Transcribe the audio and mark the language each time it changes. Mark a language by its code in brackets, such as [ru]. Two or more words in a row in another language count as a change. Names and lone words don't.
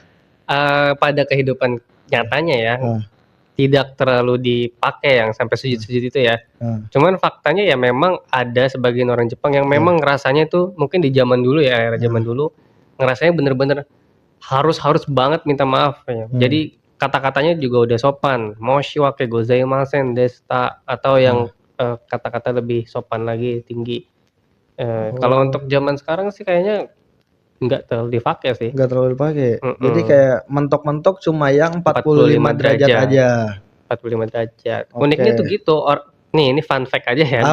[id] Pada kehidupan nyatanya ya tidak terlalu dipakai yang sampai sujud-sujud itu ya. Cuman faktanya ya memang ada sebagian orang Jepang yang memang ngerasanya itu mungkin di zaman dulu ya, era zaman dulu ngerasanya bener-bener harus banget minta maaf ya. Jadi kata-katanya juga udah sopan, [ja] 申し訳ございませんでした [id] atau yang kata-kata lebih sopan lagi, tinggi. Kalau untuk zaman sekarang sih kayaknya nggak terlalu dipakai sih. Nggak terlalu dipakai. Jadi kayak mentok-mentok cuma yang 45 derajat aja. 45 derajat. Uniknya tuh gitu. Nih, ini [en] fun fact [id] aja ya.